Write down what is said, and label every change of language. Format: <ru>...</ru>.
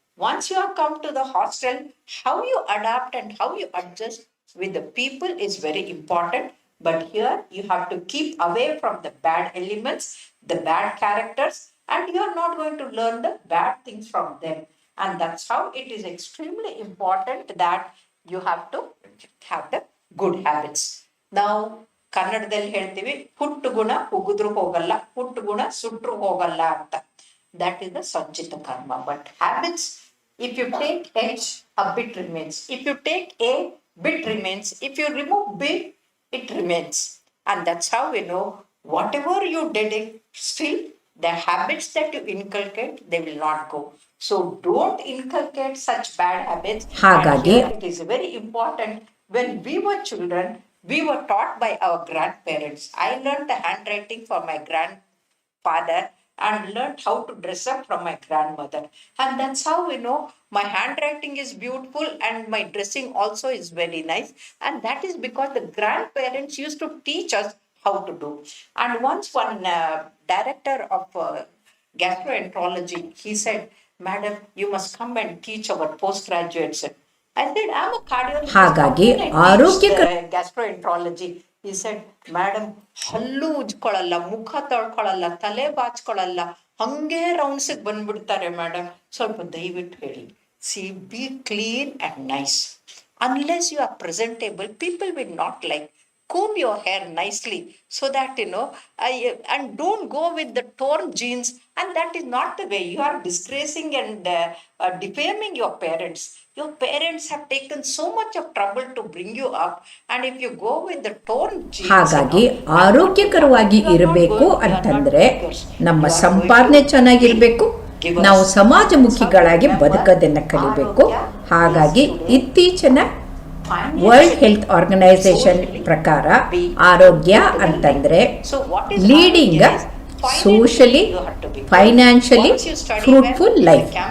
<en>Once you have come to the hostel, how you adapt and how you adjust with the people is very important. But here you have to keep away from the bad elements, the bad characters, and you are not going to learn the bad things from them. And that's how it is extremely important that you have to have the good habits.</en> <kn>ನಾವು ಕನ್ನಡದಲ್ಲಿ ಹೇಳ್ತೀವಿ ಹುಟ್ಟು ಗುಣ ಉಗಿದ್ರು ಹೋಗಲ್ಲ, ಹುಟ್ಟು ಗುಣ ಸುಟ್ರು ಹೋಗಲ್ಲ ಅಂತ.</kn> <en>That is the</en> <kn>ಸಂಚಿತ ಕರ್ಮ.</kn> <en>But habits, if you take H, a bit remains. If you take A, bit remains. If you remove B, it remains. And that's how we know whatever you did it, still the habits that you inculcate, they will not go. So don't inculcate such bad habits.</en> <kn>ಹಾಗಾಗಿ</kn> <en>And here it is very important. When we were children, we were taught by our grandparents. I learned the handwriting from my grandfather and learned how to dress up from my grandmother. And that's how we know my handwriting is beautiful and my dressing also is very nice. And that is because the grandparents used to teach us how to do. And once one director of gastroenterology, he said, "Madam, you must come and teach our postgraduates." I said, "I'm a cardiologist.</en> <kn>ಹಾಗಾಗಿ</kn> <en>How can I teach</en> <kn>ಆರೋಗ್ಯಕರ</kn> <en>the gastroenterology?" He said, "Madam,</en> <kn>ಹಲ್ಲು ಉಜ್ಕೊಳ್ಳಲ್ಲ, ಮುಖ ತೊಳ್ಕೊಳ್ಳಲ್ಲ, ತಲೆ ಬಾಚ್ಕೊಳ್ಳಲ್ಲ, ಹಂಗೆ ರೌಂಡ್ಸಿಗೆ ಬಂದ್ಬಿಡ್ತಾರೆ madam. ಸ್ವಲ್ಪ ದಯವಿಟ್ಟು ಹೇಳಿ.</kn> <en>See, be clean and nice. Unless you are presentable, people will not like. Comb your hair nicely so that and don't go with the torn jeans. And that is not the way. You are disgracing and defaming your parents. Your parents have taken so much of trouble to bring you up, and if you go with the torn jeans,</en> <kn>ಹಾಗಾಗಿ ಆರೋಗ್ಯಕರವಾಗಿ ಇರಬೇಕು ಅಂತಂದ್ರೆ ನಮ್ಮ ಸಂಪಾದನೆ ಚೆನ್ನಾಗಿರ್ಬೇಕು, ನಾವು ಸಮಾಜಮುಖಿಗಳಾಗಿ ಬದುಕೋದನ್ನ ಕಲಿಬೇಕು. ಹಾಗಾಗಿ ಇತ್ತೀಚಿನ</kn> <en>world health organisation</en> <kn>ಪ್ರಕಾರ ಆರೋಗ್ಯ ಅಂತಂದ್ರೆ</kn> <en>Leading socially, financially fruitful life.</en>